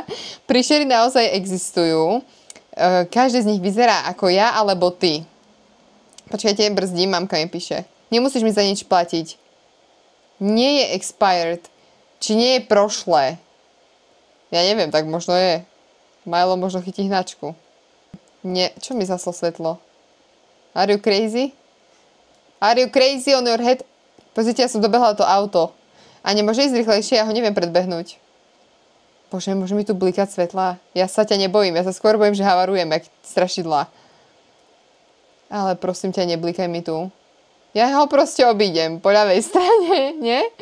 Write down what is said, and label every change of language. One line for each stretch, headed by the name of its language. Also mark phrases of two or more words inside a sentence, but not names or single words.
Slovak: Príšery naozaj existujú. Každý z nich vyzerá ako ja, alebo ty. Počkajte, brzdím, mamka mi píše. Nemusíš mi za nič platiť. Nie je expired. Či nie je prošlé. Ja neviem, tak možno je. Milo možno chytí hnačku. Nie, čo mi zaslo svetlo?
English: Are you crazy? Are you crazy on your head?
Slovak: Pozrite, ja som dobehla to auto. A nemôže ísť rýchlejšie, ja ho neviem predbehnúť. Bože, môže mi tu blikať svetla? Ja sa ťa nebojím, ja sa skôr bojím, že havarujem, jak strašidla. Ale prosím ťa, neblikaj mi tu. Ja ho proste obídem po ľavej strane, nie?